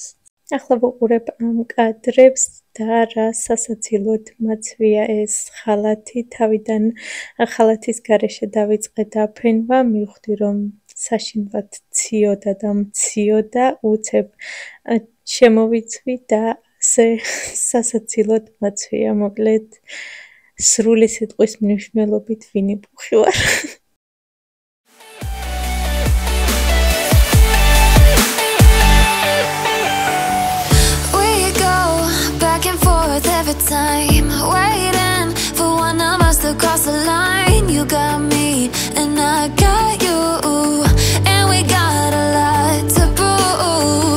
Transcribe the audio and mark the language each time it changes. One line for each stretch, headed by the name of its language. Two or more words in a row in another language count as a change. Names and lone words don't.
Georgian: ახლა ვუყურებ ამ კადრებს და რა სასაცილოდ მაცვია ეს ხალათი, თავიდან ხალათის გარეშე დავიწყე დაფენვა, მივხვდი რომ საშინლად ციოდა და მციოდა, უცებ შემოვიცვი და ასე სასაცილოდ მაცვია, მოკლედ სრული სიტყვის მნიშვნელობით ვინი-პუხი ვარ.
English: Every time, waiting for one of us to cross the line. You got me and I got you, and we got a lot to prove.